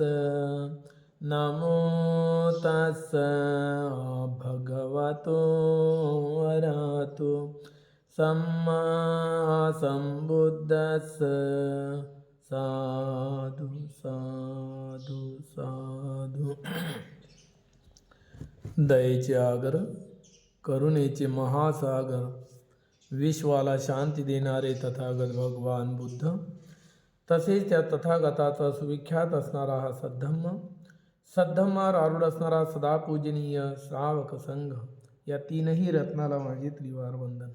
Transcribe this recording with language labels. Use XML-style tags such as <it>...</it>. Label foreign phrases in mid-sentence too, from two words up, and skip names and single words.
<pi>नमो तस् भगवतो अरहतो सम्मा संबुद्दस्स। साधु साधु साधु।</pi> <mr>दयेचे आगर, करुणेचे महासागर, विश्वाला शांती देणारे तथागत भगवान बुद्ध, तसेच त्या तथागताचा सुविख्यात असणारा हा सद्धम्मावर आरूढ असणारा सदा पूजनीय श्रावक संघ, या तीनही रत्नाला माझे त्रिवार वंदन।</mr>